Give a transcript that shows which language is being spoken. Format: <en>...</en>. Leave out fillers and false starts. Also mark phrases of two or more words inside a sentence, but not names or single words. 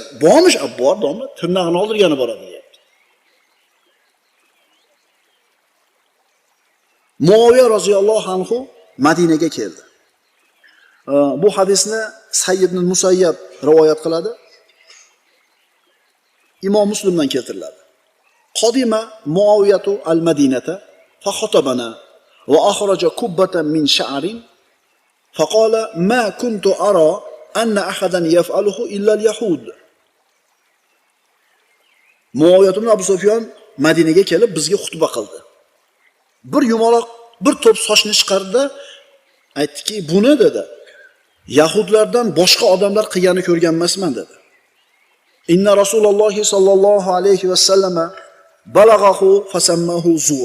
<uz>Bormish, bor domla, tirnog'ini oldirgani boradi deyapti. Muaviya</uz> <ar>رضي الله عنه</ar> <uz>Madinaga keldi. Bu hadisni Sayyid ibn Musayyab rivoyat qiladi. Imom Muslimdan keltiriladi.</uz> <ar>قدم معاوية المدينة فخطبنا وأخرج كبة من شعر فقال ما كنت أرى أن أحدا يفعله إلا اليهود.</ar> <uz>Muaviyat ibn Abu Sufyon Madinaga kelib bizga xutba qildi. Bir yumaloq, bir to'p sochni chiqardi, aytdiki, buni dedi, Yahudlardan boshqa odamlar qilganini ko'rgan emasman dedi.</uz> <ar>إن رسول الله صلى الله عليه وسلم بلغه فسماه الزور.</ar>